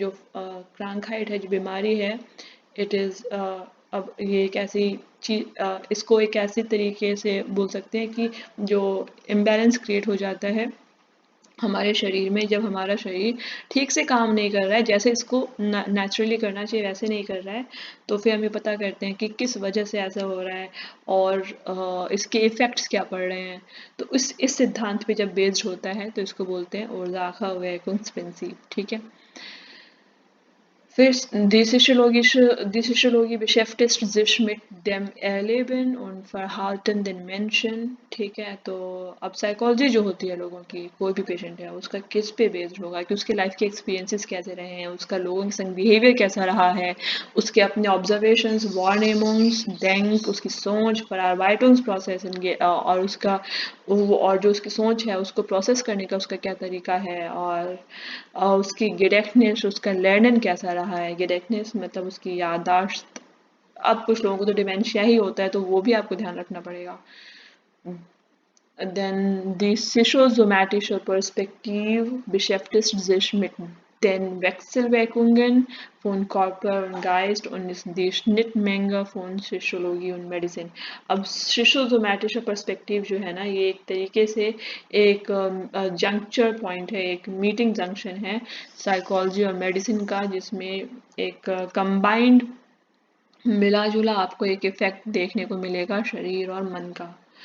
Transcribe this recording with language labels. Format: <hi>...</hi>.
<hi>जो Krankheit है, जो बीमारी है, इट इज़ अब ये एक ऐसी चीज, इसको एक ऐसी तरीके से बोल सकते हैं कि जो इम्बैलेंस क्रिएट हो जाता है हमारे शरीर में, जब हमारा शरीर ठीक से काम नहीं कर रहा है, जैसे इसको नेचुरली करना चाहिए वैसे नहीं कर रहा है, तो फिर हम ये पता करते हैं कि किस वजह से ऐसा हो रहा है और इसके इफ़ेक्ट्स क्या पड़ रहे हैं। तो इस सिद्धांत पे जब बेस्ड होता है तो इसको बोलते हैं Ursache-Wirkungsprinzip। ठीक है।</hi> <de>Die Psychologie beschäftigt sich mit dem Erleben und Verhalten den Menschen।</de> <hi>ठीक है। तो अब साइकोलॉजी जो होती है लोगों की, कोई भी पेशेंट है उसका किस पे बेस्ड होगा कि उसके लाइफ के एक्सपीरियंसेस कैसे रहे हैं, उसका लोगों के संग बिहेवियर कैसा रहा है, उसके अपने ऑब्जर्वेशंस, वार्निंग्स, denk उसकी सोच, Verarbeitungsprozess और उसका और जो उसकी सोच है उसको प्रोसेस करने का उसका क्या तरीका है, और उसकी गेडेक्टनेस, उसका लर्निंग कैसा रहा है। गेडेक्टनेस मतलब उसकी याददाश्त। अब कुछ लोगों को तो डिमेंशिया ही होता है तो वो भी आपको ध्यान रखना पड़ेगा।</hi> <de>Dann die psychosomatische Perspektive beschäftigt sich mit den Wechselwirkungen von Körper und Geist und ist die Schnittmenge von Psychologie und Medicine।</de> <hi>अब psychosomatische Perspective जो है ना, ये एक तरीके से एक जंक्चर पॉइंट है, एक मीटिंग जंक्शन है साइकोलॉजी और मेडिसिन का, जिसमें एक कंबाइंड मिला जुला आपको एक इफेक्ट देखने को मिलेगा शरीर और मन का।</hi>